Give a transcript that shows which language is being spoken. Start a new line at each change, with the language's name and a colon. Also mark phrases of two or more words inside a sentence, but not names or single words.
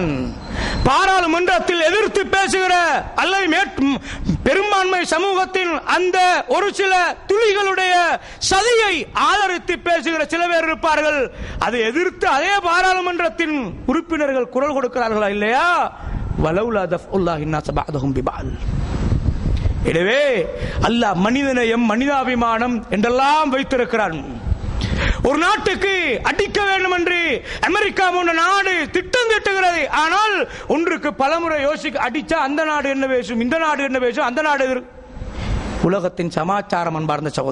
Tamil: பாராளுமன்றத்தில் எதிர்த்து பேசுகிற அல்லது பெரும்பான்மை சமூகத்தின் அந்த ஒரு சில துளிகளுடைய சதியை ஆதரித்து பேசுகிற சில பேர் இருப்பார்கள். அதை எதிர்த்து அதே பாராளுமன்றத்தின் உறுப்பினர்கள் குரல் கொடுக்கிறார்களா இல்லையா?
Arabic: ولولا دفع الله الناس بعضهم ببعض.
Tamil: எனவே அல்லாஹ் மனிதநேயம், மனிதாபிமானம் என்றெல்லாம் வைத்திருக்கிறான். ஒரு நாட்டுக்கு அடிக்க வேண்டும் என்று அமெரிக்கா போன்ற நாடு திட்டம் திட்டுகிறது. ஆனால் ஒன்றுக்கு பலமுறை யோசிக்க, அடிச்சா அந்த நாடு என்ன பேசும், இந்த நாடு என்ன பேசும், அந்த நாடு உலகத்தின் சமாச்சாரம்.